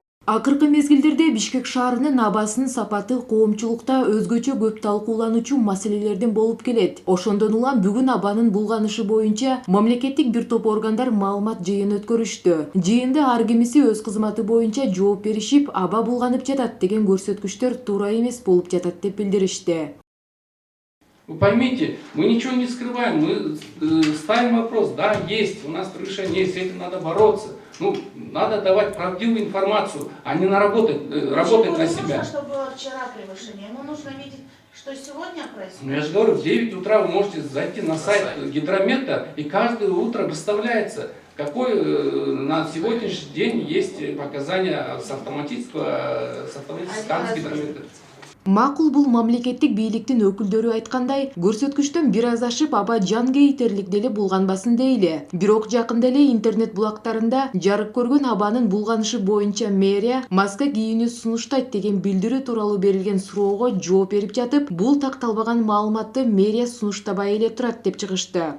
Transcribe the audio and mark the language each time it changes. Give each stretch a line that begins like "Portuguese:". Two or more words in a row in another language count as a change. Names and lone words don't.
Kyrgyz: Акыркы мезгилдерде Бишкек шаарынын абасынын сапаты коомчулукта өзгөчө көп талкуулануучу маселелерден болуп келет. Ошондон улам бүгүн абанын булганышы боюнча мамлекеттик бир топ органдар маалымат жыйын өткөрүштү. Жыйында ар кимиси өз кызматы боюнча жооп беришип, аба булганып жатат деген көрсөткүчтөр туура эмес болуп жатат деп билдиришти.
Russian: Вы поймите, мы ничего не скрываем, мы ставим вопрос, да, есть, у нас превышение есть, с этим надо бороться. Ну, надо давать правдивую информацию, а не работать на себя. Нужно, чтобы было вчера превышение, ему нужно видеть, что сегодня происходит. Ну, я же говорю, в 9 утра вы можете зайти на сайт гидромета, и каждое утро выставляется, какой на сегодняшний день есть показания с автоматического сканс гидромета.
Kyrgyz: Макул бул мамлекеттик бийликтин өкүлдөрү айткандай, көрсөткүчтөн бир аз ашып аба жан кейтерлик деле булганбасын дейли. Бирок жакында эле интернет булактарында жарык көргөн абанын булганышы боюнча мэрия маска кийүүнү сунуштайт деген билдирүү тууралуу берилген суроого жооп берип жатып, бул такталбаган маалыматты мэрия сунуштабай эле турат деп чыгышты.